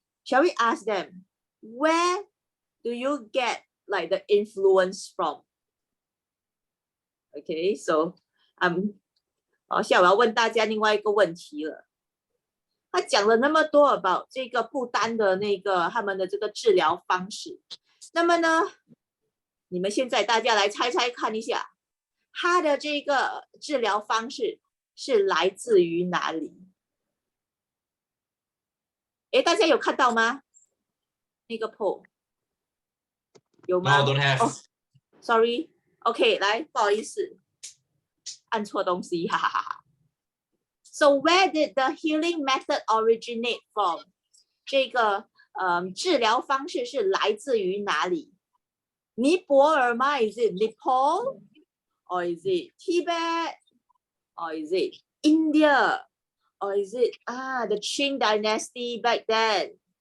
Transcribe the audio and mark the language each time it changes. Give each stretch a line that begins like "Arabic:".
English: Shall we ask them, where do you get like the influence from? Okay, so
Chinese: 现在我要问大家另外一个问题了。他讲了那么多
English: about
Chinese: 这个不丹的那个他们的这个治疗方式，那么呢，你们现在大家来猜猜看一下，他的这个治疗方式是来自于哪里？大家有看到吗？那个 poll 有吗
English: No, don't have. Sorry.
Chinese: OK， 来，不好意思，按错东西，哈哈哈。
English: So where did the healing method originate from?
Chinese: 这个治疗方式是来自于哪里？尼泊尔吗
English: ？Is it Nepal? Or is it Tibet? Or is it India? Or is it the Qing dynasty back then?